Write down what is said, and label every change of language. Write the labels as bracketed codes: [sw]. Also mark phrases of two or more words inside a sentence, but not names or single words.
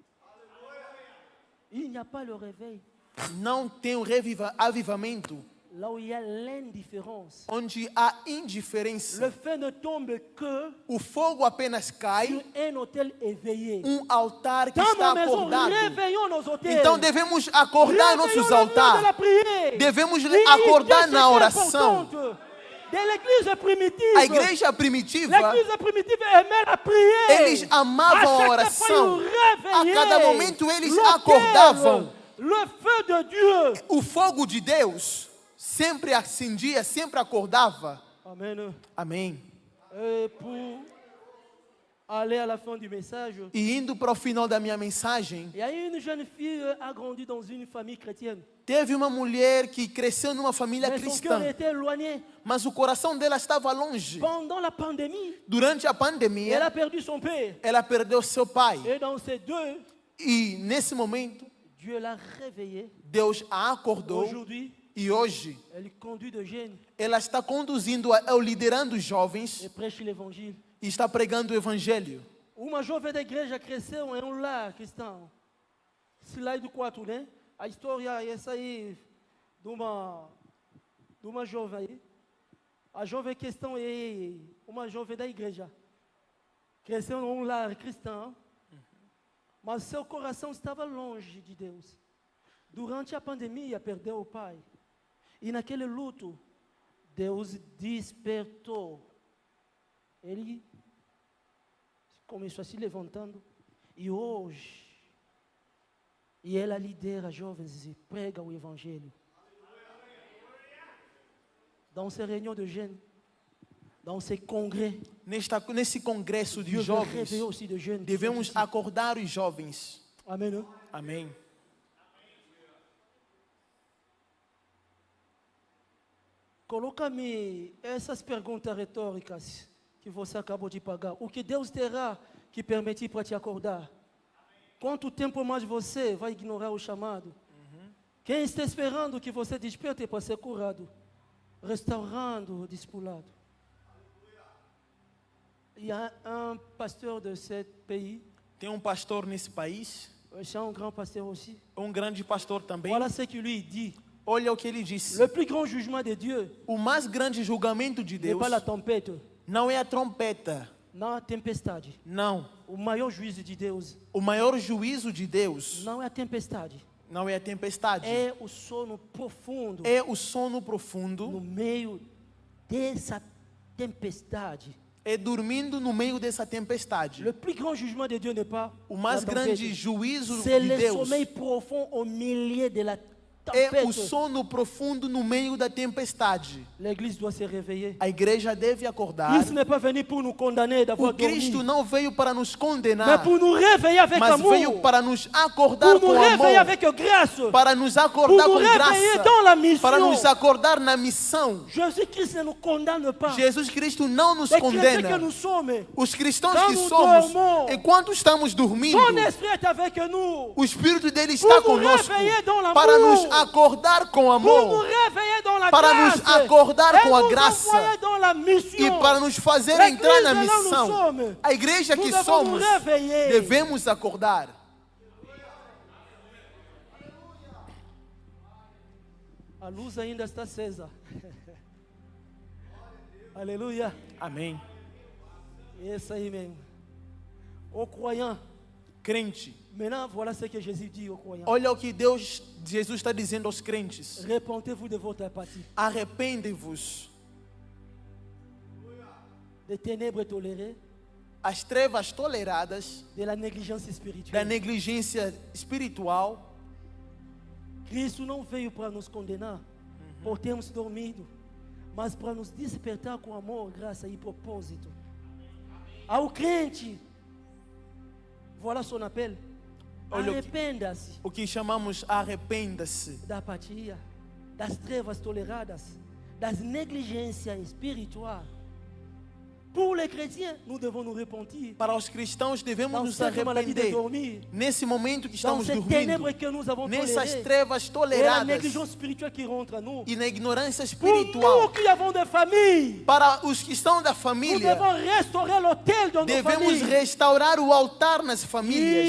[fr] Il n'y a pas le réveil. [pt] Não tem um avivamento [fr] Là où il y a l'indifférence. [pt] onde há indiferença. [fr] Le feu ne tombe que [pt] O fogo apenas [fr] sur [pt] cai, [fr] un hôtel éveillé. [pt] altar que [fr] Dans [pt] está [fr] nos maisons, [pt] acordado. [fr] réveillons nos hôtels. [pt] Então devemos acordar [fr] Réveillons [pt] nossos [fr] le monde de la [pt] altares. [fr] prière. [pt] Devemos [fr] L'unité, [pt] acordar [fr] c'est [pt] na oração. [fr] importante. De l'église primitive. [pt] A igreja primitiva, [fr] L'église primitive aimait la prière. [pt] eles amavam a [fr] À chaque [pt] oração. [fr] fois, ils [pt] A [fr] réveillaient [pt] cada momento eles [fr] l'autel, [pt] acordavam. [fr] Le feu de Dieu. [pt] O fogo de Deus sempre acendia, sempre acordava. [fr] Amen. [pt] Amém. [fr] Et pour aller à la fin du message, [pt] E indo para o final da minha mensagem, [fr] il y a une jeune fille a grandi dans une famille chrétienne. [pt] teve uma mulher que cresceu numa família [fr] Mais son [pt] cristã, [fr] cœur était éloigné. [pt] mas o coração dela estava longe. [fr] Pendant la pandémie, [pt] Durante a [fr] elle [pt] pandemia, [fr] a perdu son père. [pt] ela perdeu seu pai. [fr] Et dans ces deux, [pt] E nesse momento, [fr] Dieu l'a réveillée. [pt] Deus a acordou. [fr] Aujourd'hui, [pt] E hoje, [fr] elle conduit des jeunes [pt] ela está conduzindo, liderando os jovens [fr] et prêche l'évangile. [pt] e está pregando o evangelho. Uma jovem da igreja cresceu em lar cristão. Se lá do 4, né? A história é essa aí de uma jovem aí. A jovem questão é uma jovem da igreja. Cresceu em lar cristão, mas seu coração estava longe de Deus. Durante a pandemia, perdeu o pai. E naquele luto, Deus despertou. Ele começou a se levantando. E hoje, ela lidera jovens e prega o evangelho. [fr] Dans ces réunions de jeunes, dans ces congrès, [pt] Nesse congresso de [fr] Dieu veut [pt] jovens, [fr] réveiller aussi de jeunes. [pt] devemos acordar os jovens. [fr] Amen. Hein? [pt] Amém. Coloca-me essas perguntas retóricas que você acabou de pagar. O que Deus terá que permitir para te acordar? Quanto tempo mais você vai ignorar o chamado? Quem está esperando que você desperte para ser curado? Restaurando o discipulado. [fr] Il y a un pasteur de ce pays. [pt] Tem um pastor nesse país, [fr] C'est un grand pasteur aussi. [pt] um grande pastor também. [fr] Voilà ce qu'il lui dit. [pt] Olha o que ele disse. [fr] Le plus grand jugement de Dieu [pt] O mais grande julgamento de [fr] n'est [pt] Deus [fr] pas la tempête, [pt] não é a trompeta. não a tempestade. Não. O maior juízo de Deus O maior juízo de Deus não é a tempestade. não é a tempestade. É o sono profundo É o sono no profundo. meio dessa tempestade. É dormindo no meio dessa tempestade. [fr] Le plus grand jugement de Dieu n'est pas [pt] O mais [fr] la [pt] grande [fr] tempête. [pt] juízo [fr] C'est [pt] de [fr] le [pt] Deus [fr] sommeil profond au milieu de la [pt] é [fr] tempête. [pt] o sono profundo no meio da tempestade. [fr] L'église doit se réveiller. [pt] A igreja deve acordar. [fr] Christ n'est pas venu pour nous condamner d'avoir [pt] O Cristo [fr] dormi, [pt] não veio para nos [fr] mais [pt] condenar, [fr] pour nous réveiller avec [pt] mas [fr] amour, [pt] veio para nos acordar [fr] pour nous [pt] com [fr] réveiller [pt] amor, [fr] avec grâce, [pt] para nos [fr] pour [pt] acordar [fr] nous [pt] com [fr] réveiller [pt] graça, [fr] dans la mission. [pt] para nos acordar na missão. [fr] Jésus-Christ ne nous condamne pas. [pt] Jesus Cristo não nos [fr] Les chrétiens que [pt] condena. [fr] nous sommes, [pt] Os cristãos Quando que somos, [fr] dormons, [pt] enquanto estamos dormindo, [fr] son esprit est avec nous. [pt] o Espírito dele está [fr] Pour nous [pt] conosco [fr] réveiller dans l'amour. [pt] para nos acordar com [fr] Pour nous [pt] amor [fr] réveiller dans la [pt] para [fr] grâce. [pt] nos acordar [fr] et [pt] com a [fr] nous [pt] graça [fr] envoyer dans la mission. [pt] e para nos fazer [fr] L'église [pt] entrar na [fr] là où nous [pt] missão. [fr] sommes, [pt] A igreja [fr] nous [pt] que [fr] devons [pt] somos, [fr] nous réveiller. [pt] devemos acordar. A luz ainda está acesa. Aleluia. Amém. É isso aí mesmo. [fr] Aux croyants. [pt] Crente, [fr] Maintenant, voilà ce que Jésus dit aux croyants. [pt] olha o que Jesus está dizendo aos crentes. [fr] Repentez-vous de votre apathie, [pt] Arrependem-vos. [fr] des ténèbres tolérées, [pt] As trevas toleradas, [fr] de la négligence [pt] da [fr] spirituelle. [pt] negligência espiritual. Cristo não veio para nos condenar por termos dormido, mas para nos despertar com amor, graça e propósito. Ao crente, [fr] voilà son appel. [pt] Olha o que- Arrependa-se O que chamamos arrependa-se da apatia, das trevas toleradas, das negligências espirituais. [fr] Pour les chrétiens, nous devons nous repentir. [pt] Para os cristãos devemos [fr] Dans [pt] nos [fr] cette maladie de [pt] arrepender. [fr] dormir, [pt] Nesse momento que [fr] dans [pt] estamos [fr] ces [pt] dormindo, [fr] ténèbres que nous avons [pt] nessas [fr] tolérées, [pt] trevas [fr] et la [pt] toleradas [fr] négligence spirituelle qui rentre en nous. [pt] e na ignorância [fr] Pour nous [pt] espiritual. [fr] qui avons des familles, [pt] Para os que estão da [fr] nous [pt] família, [fr] devons restaurer l'autel dans nos [pt] devemos [fr] familles. [pt] restaurar o altar nas famílias.